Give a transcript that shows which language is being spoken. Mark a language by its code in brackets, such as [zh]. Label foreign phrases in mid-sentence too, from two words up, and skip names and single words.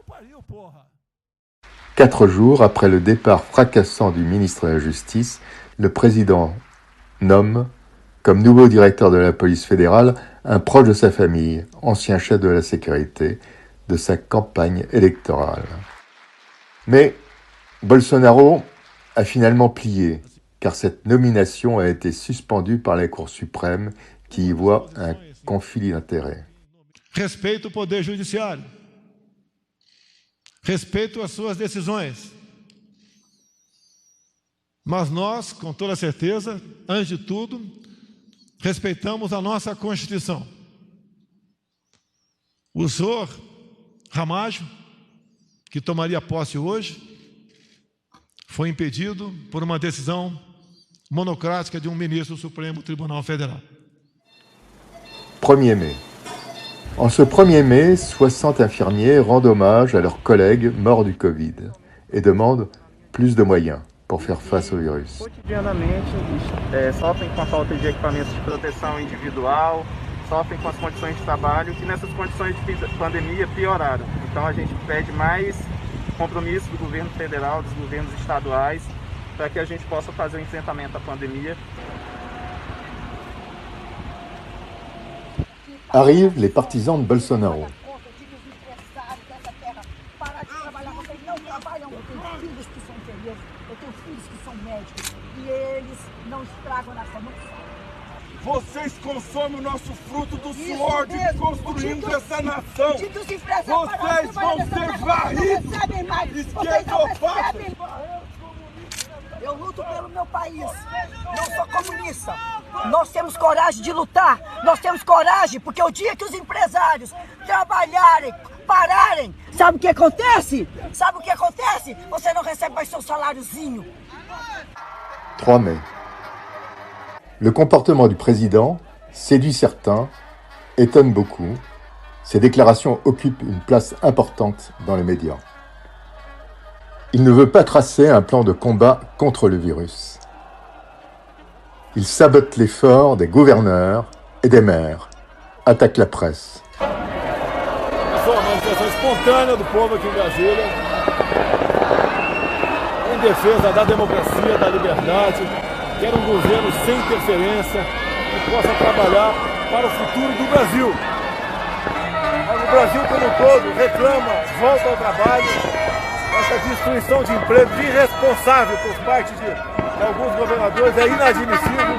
[fr] 4 jours après le départ fracassant du ministre de la Justice, le président nomme comme nouveau directeur de la police fédérale un proche de sa famille, ancien chef de la sécurité, de sa campagne électorale. Mais Bolsonaro a finalement plié, car cette nomination a été suspendue par la Cour suprême qui y voit un conflit d'intérêts. [pt] Respeito o poder judiciário. Respeito as suas decisões. Mas nós, com toda certeza, antes de tudo, respeitamos a nossa Constituição. O senhor Ramalho, que tomaria posse hoje, foi impedido por uma decisão monocrática de ministre do Supremo Tribunal Federal. [fr] 1er mai. En ce 1er mai, 60 infirmiers rendent hommage à leurs collègues morts du Covid et demandent plus de moyens pour faire face au virus. [pt] Cotidianamente, sofrem com a falta de equipamentos de proteção individual, sofrem com as condições de trabalho que nessas condições de pandemia pioraram. Então a gente pede mais compromisso do governo federal, dos governos estaduais, para que a gente possa fazer o enfrentamento à pandemia. [fr] Arrivent les partisans de Bolsonaro. [pt] Parar de trabalhar, vocês não trabalham, eu tenho filhos que são enfermeiros, eu tenho filhos que são médicos, e eles não estragam na forma. Vocês consomem o nosso fruto do suor de que construímos essa nação. Vocês vão ser varridos. Esqueça que eu faço. Eu luto pelo meu país, não sou comunista. Nós temos coragem de lutar, nós temos coragem, porque o dia que os empresários trabalharem, pararem, sabe o que acontece? Sabe o que acontece? Você não recebe mais seu saláriozinho. [fr] 3 mai. Le comportement du président séduit certains, étonne beaucoup. Ses déclarations occupent une place importante dans les médias. Il ne veut pas tracer un plan de combat contre le virus. Il sabote l'effort des gouverneurs et des maires, attaque la presse. [pt] Uma manifestação espontânea do povo aqui em Brasília, em defesa da democracia, da liberdade, quer um governo sem interferência, que possa trabalhar para o futuro do Brasil. Mas o Brasil como um todo reclama, volta ao trabalho, essa destruição de empregos irresponsável por parte de alguns governadores é inadmissível.